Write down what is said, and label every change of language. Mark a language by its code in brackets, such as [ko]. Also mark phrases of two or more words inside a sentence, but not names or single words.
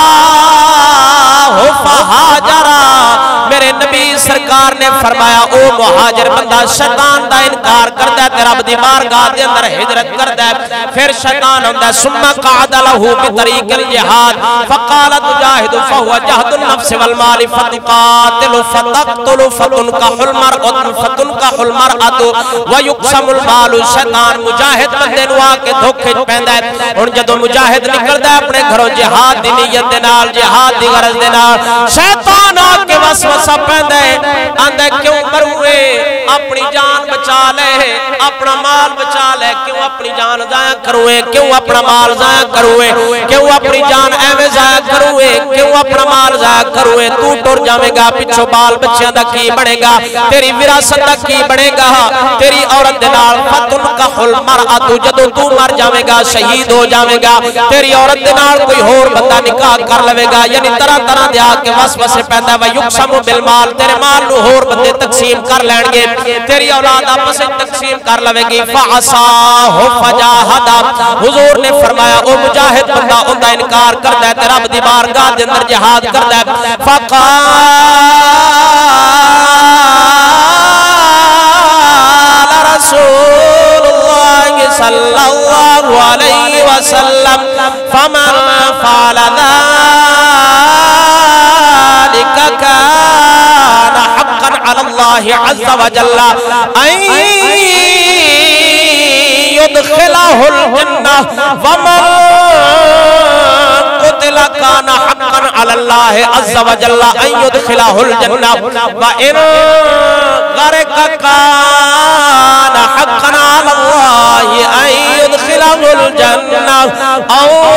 [pa] فہاجر میرے نبی سرکار نے فرمایا او مہاجر بندہ شیطان دا انکار کردا ہے تے رب دی بارگاہ دے اندر ہجرت کردا ہے پھر شیطان ہوندا ہے [ar] ثم قعد له بطریق الجہاد فقال تجاہد فهو جهد النفس والمال فتقاتل فتقتل فتنكح المرأة فتنكح المرأة ويقسم المال [pa] شیطان مجاہد بندے نو آ کے دھوکے پیندا ہے ہن جدوں مجاہد نکلدا ہے اپنے گھروں جہاد دی نیت دے نال جہاد دی غرض دے نال شیطان آ کے وسوسہ پیندا ہے آندا کیوں مروے اپنی جان بچا لے اپنا مال بچا لے کیوں اپنی جان ضائع کروے کیوں اپنا مال ضائع کروے کیوں اپنی جان ایویں ضائع کروے کیوں اپنا مال ضائع کروے تو ٹر جاویں گا پچھوں بال بچیاں دا کی بنے گا تیری وراثت دا کی بنے گا تیری عورت دے نال [ar] فتنکح المرأۃ [pa] جدوں تو مر جاویں گا شہید ہو جاویں گا تیری عورت دے نال کوئی اور بندہ نکاح کر لوے گا یعنی طرح طرح دے آ کے وسوسے پیندا ہے [ar] یقسم بالمال [pa] تیرے مال نو اور بندے تقسیم کر لین گے تیری اولاد آپس میں تقسیم کر لوے گی [ar] فعصاہ فجاہد [pa] حضور نے فرمایا او مجاہد بندہ اوندا انکار کردا ہے تے رب دی بارگاہ دے اندر جہاد کردا ہے فقال [ar] رسول اللہ صلی اللہ علیہ وسلم فمن فعل ذلك كان حقا على الله عز وجل ان يدخله الجنة ومن قتل كان حقا على الله عز وجل ان يدخله الجنة وان غرق كان حقا على الله ان يدخله الجنة او